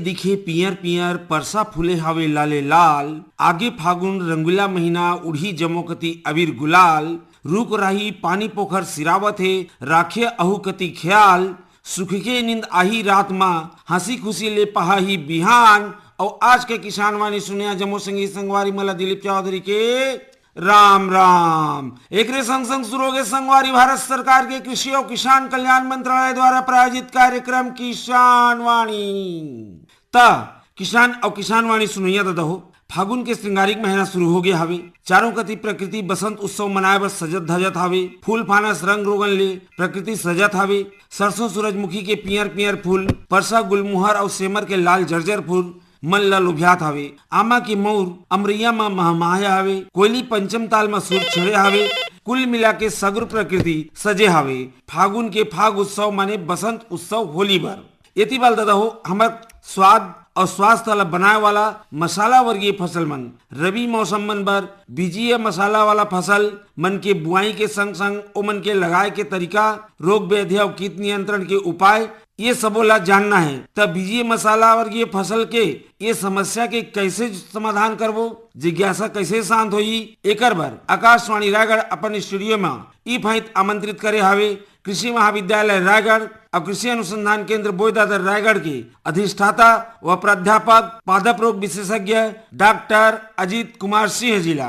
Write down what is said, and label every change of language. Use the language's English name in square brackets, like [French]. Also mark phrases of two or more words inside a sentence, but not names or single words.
[Chhattisgarhi] दिखे पियर पियर, परसा फूले हवे लाले लाल, आगे फागुन रंगीला महीना, उड़ी जमोकती अबीर गुलाल, रुक रही पानी पोखर सिरावत है, राखे अहुकति ख्याल, सुख के नींद आही रात माँ, हंसी खुशी ले पहा ही बिहान। और आज के किसान वाणी सुनिया जमो संगीत संगवारी मला दिलीप चौधरी के राम राम। एक संग संग शुरू हो गए संगवारी भारत सरकार के कृषि और किसान कल्याण मंत्रालय द्वारा प्रायोजित कार्यक्रम किसान वाणी। किसान और किसान वाणी सुनैया दादा हो, फागुन के श्रृंगारिक महीना शुरू हो गया हवे। चारों कति प्रकृति बसंत उत्सव मनाए बर सजत धजत हवे। फूल फानस रंग रोगन ले प्रकृति सजत हवे। सरसों सूरजमुखी के पियर पियर फूल, परसा गुलमुहर और सेमर के लाल जर्जर फूल मन ला लुभियात हवे। आमा की मऊर अमरिया में महमाया हवे। कोयली पंचम ताल में सुर छड़े हवे। कुल मिला के सगुर प्रकृति सजे हवे। फागुन के फाग उत्सव माने बसंत उत्सव होली भर। यति बाल दादा हो, हमार स्वाद और स्वास्थ्य ला बनाए वाला मसाला वर्गीय फसल मन रबी मौसम मन बर बीजीय मसाला वाला फसल मन के बुआई के संग संग ओमन के लगाए के तरीका, रोग व्याधि और कीट नियंत्रण के उपाय ये सबो ला जानना है। तब बीजीय मसाला वर्गीय फसल के ये समस्या के कैसे समाधान करबो, जिज्ञासा कैसे शांत होई, एकर बर आकाशवाणी रायगढ़ अपन स्टूडियो में ई फाइट आमंत्रित करे हावे कृषि महाविद्यालय रायगढ़ और कृषि अनुसंधान केंद्र बोईदादर रायगढ़ के अधिष्ठाता व प्राध्यापक पादप रोग विशेषज्ञ डॉक्टर अजीत कुमार सिंह जिला।